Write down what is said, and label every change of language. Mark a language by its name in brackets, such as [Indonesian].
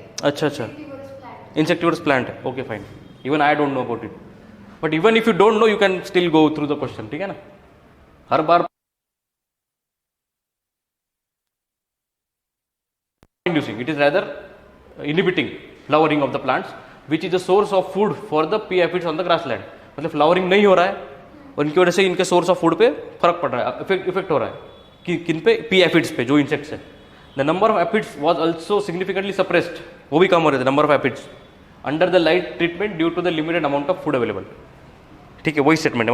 [Hindi] अच्छा, insectivores plant है. [English] Okay fine. Even I don't know about it, but even if you don't know you can still go through the question. [Hindi] ठीक है ना. हर बार [English] inducing, it is rather inhibiting flowering of the plants which is the source of food for the pea aphids on the grassland. [Hindi] मतलब flowering नहीं हो रहा है और इनकी वजह से इनके सोर्स ऑफ फूड पे फर्क पड़ रहा है, इफेक्ट हो रहा है. कि किन पे? पी एफिड्स पे, जो इंसेक्ट्स है. [English] The number of aphids was also significantly suppressed. [Hindi] वो भी कम हो रहे थे [English] Number of aphids under the light treatment due to the limited amount of food available. [Hindi] ठीक है, वही स्टेटमेंट है.